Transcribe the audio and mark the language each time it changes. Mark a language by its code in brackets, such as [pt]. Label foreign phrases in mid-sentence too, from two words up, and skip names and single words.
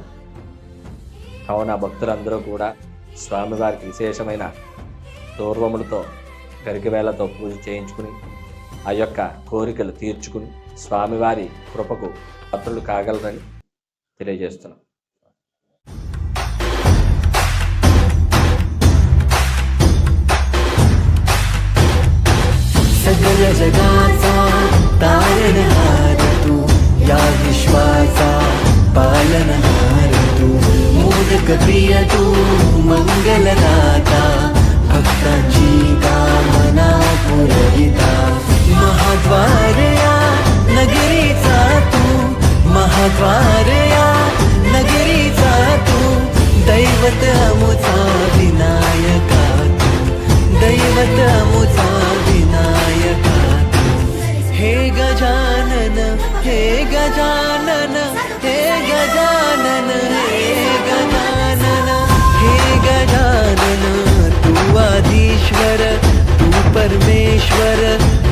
[te] కావున భక్తులందరూ కూడా స్వామివారికి విశేషమైన దూర్వములతో గరికె వేళ్లతో పూజ చేయించుకుని ఆ యొక్క కోరికలు తీర్చుకుని స్వామివారి కృపకు పాత్రులు కాగలరని తెలియజేస్తున్నాం. [mr] सकल जगाचा तारणहार तू, या विश्वाचा पालनहार तू, मोदक प्रिय तू, मंगलदाता, भक्तांची कामना पुरविता, महाद्वार या नगरीचा तू, महाद्वार या नगरीचा तू, दैवत अमुचा विनायका तू, दैवत अमुचा विनायका तू. हे गजानन हे गजानन हे गजानन हे गजानन हे गजानन, तू आधीश्वर तू परमेश्वर